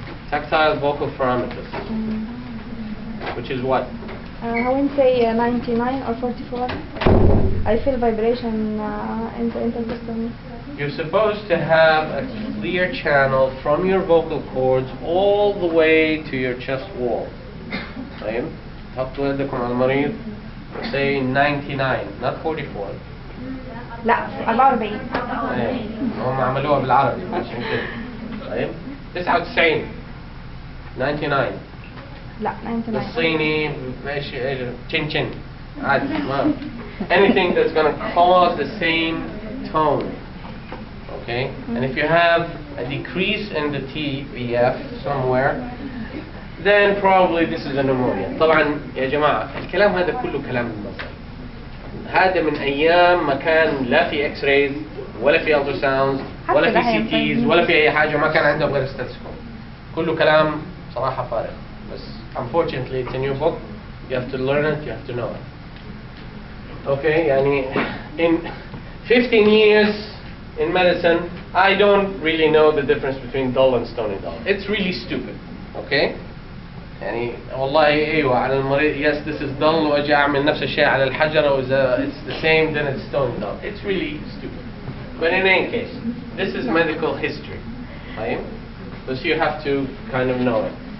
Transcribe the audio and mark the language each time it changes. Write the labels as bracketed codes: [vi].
[en] Tactile vocal parameters. Which is what? I wouldn't say 99 or 44. I feel vibration in the intercostal. You're supposed to have a clear channel from your vocal cords all the way to your chest wall. [ar] طيب تحطوا يدكم على المريض, [en] say 99, not 44. [ar] لا 44. هم عملوها بالعربي عشان كده. طيب 99 99. لا 99. الصيني ايش تشين عادي ما [en] anything that's going to cause the same tone. Okay? And if you have a decrease in the TVF somewhere, then probably this is a pneumonia. [ar] طبعا يا جماعة الكلام هذا كله كلام نظري. هذا من أيام ما كان لا في إكس رايز ولا في ألتراساوندز ولا في سي تيز ولا في أي حاجة, ما كان عندهم غير ستاتسكوب. كله كلام صراحة فارغ. بس [en] unfortunately it's a new book. You have to learn it. You have to know it. Okay? [ar] يعني [en] in 15 years in medicine, I don't really know the difference between dull and stony dull. It's really stupid. Okay? [ar] يعني والله أيوة على المريض, [en] yes this is dull, [ar] وأجي أعمل نفس الشيء على الحجرة وإذا [en] it's the same then it's stony dull. It's really stupid. But in any case, this is medical history. Right? So you have to kind of know it.